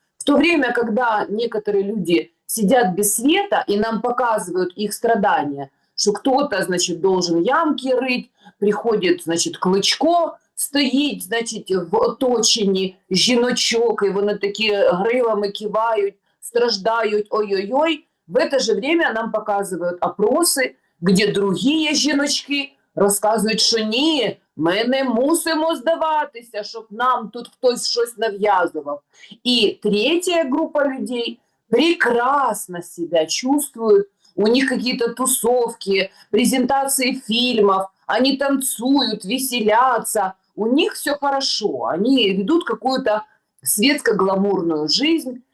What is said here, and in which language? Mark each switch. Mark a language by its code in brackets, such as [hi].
[ru] В то время, когда некоторые люди сидят без света и нам показывают их страдания, что кто-то, значит, должен ямки рыть, приходит, значит, Кличко, [uk] стоїть, значить, в оточенні жіночок, і вони такі гривами кивають, страждають, ой-ой-ой. [ru] В это же время нам показывают опросы, где другие [uk] жіночки розказують, що ні, ми не мусимо здаватися, щоб нам тут хтось щось нав'язував. [ru] І третья группа людей прекрасно себя чувствуют, у них какие-то тусовки, презентации фильмов, они танцуют, веселятся, у них все хорошо, они ведут какую-то светско-гламурную жизнь.